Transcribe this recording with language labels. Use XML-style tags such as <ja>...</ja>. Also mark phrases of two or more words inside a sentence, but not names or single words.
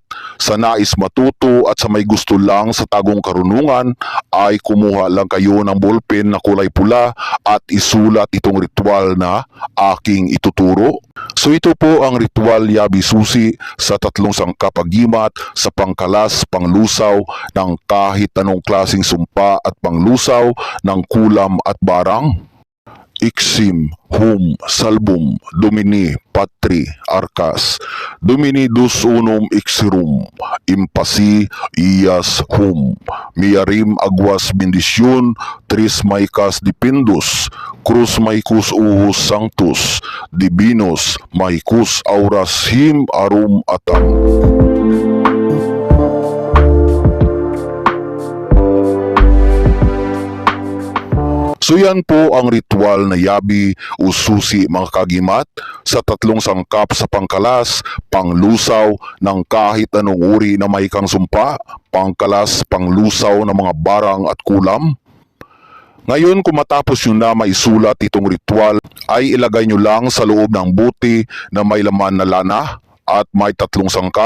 <tl>Sa nais matuto at sa may gusto lang sa tagong karunungan ay kumuha lang kayo ng ballpen na kulay pula at isulat itong ritual na aking ituturo. So ito po ang ritual Yabi Susi sa tatlong sangkap agimat sa pangkalas, panglusaw ng kahit anong klaseng sumpa at panglusaw ng kulam at barang.</tl> <la>Ixim, hum, salbum, domini, patri, arcas, domini dus unum ixirum, impasi, ias, hum, miarim aguas bendisyon, tris maicas dipindus, cruz maicus uhus sanctus, divinos, maicus auras him arum atam.</la> <tl>So yan po ang ritual na Yabi o Susi mga kagimat sa tatlong sangkap sa pangkalas, panglusaw ng kahit anong uri na may kang sumpa, pangkalas, panglusaw ng mga barang at kulam. Ngayon kung matapos nyo na maisulat itong ritual ay ilagay nyo lang sa loob ng buti na may laman na lana at may tatlong sangkap.</tl>